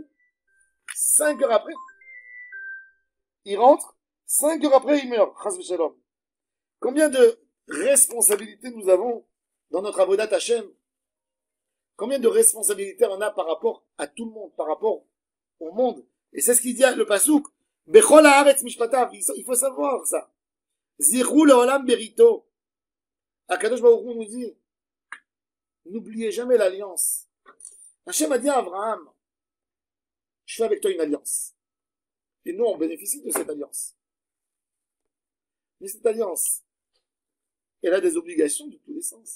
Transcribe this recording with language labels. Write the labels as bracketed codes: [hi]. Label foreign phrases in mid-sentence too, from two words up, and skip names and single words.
[fr] 5 heures après, il rentre, 5 heures après, il meurt. [he] חס ושלום. [fr] Combien de responsabilités nous avons dans notre [he] עבודת השם? [fr] Combien de responsabilités on a par rapport à tout le monde, par rapport au monde? Et c'est ce qu'il dit le pasouk. [he] בכל הארץ משפטיו. [fr] Il faut savoir ça. [he] זכרו לעולם בריתו. הקדוש ברוך הוא [fr] nous dit, n'oubliez jamais l'alliance. Hashem a dit à Abraham, je fais avec toi une alliance. Et nous, on bénéficie de cette alliance. Mais cette alliance, elle a des obligations de tous les sens.